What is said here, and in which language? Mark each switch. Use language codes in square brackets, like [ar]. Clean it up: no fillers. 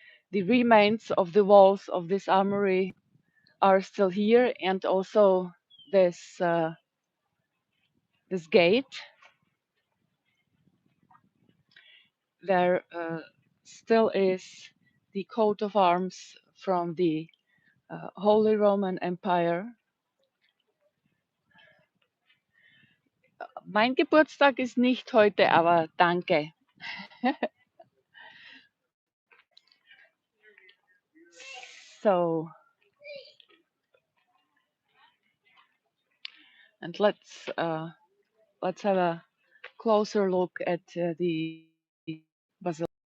[en] The remains of the walls of this armory are still here, and also this gate. There still is the coat of arms from the Holy Roman Empire. [de] Mein Geburtstag ist nicht heute, aber danke. [en] So, and let's have a closer look at the basilica.